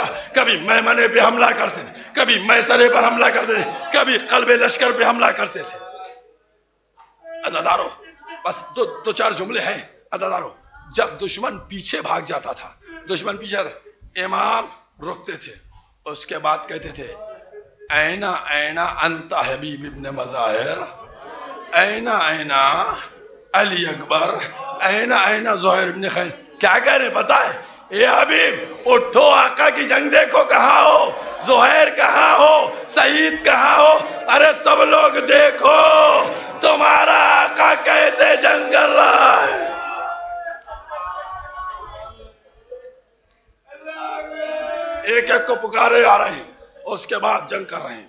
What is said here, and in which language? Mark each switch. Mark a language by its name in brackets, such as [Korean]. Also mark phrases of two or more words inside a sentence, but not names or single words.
[Urdu] کبھی میمنے پہ حملہ کرتے تھے، کبھی میسرے پر حملہ کرتے تھے، کبھی قلب لشکر پہ حملہ کرتے تھے۔ عزاداروں، بس 2-4 جملے ہیں۔ عزاداروں، جب دشمن پیچھے بھاگ جاتا تھا، دشمن پیچھے امام رکتے تھے، اس کے بعد کہتے تھے [Arabic] اینا اینا انت حبیب ابن مظاہر، اینا اینا علی اکبر، اینا اینا زہیر ابن خیر۔ [Urdu] کیا کہہ رہے پتا ہے؟ اے حبیب اٹھو، آقا کی جنگ دیکھو، کہاں ہو؟ زہیر کہاں ہو؟ سعید کہاں ہو؟ ارے سب لوگ دیکھو تمہارا آقا کیسے جنگ کر رہا ہے۔ ایک ایک کو پکارے آ رہے ہیں، اس کے بعد جنگ کر رہے ہیں۔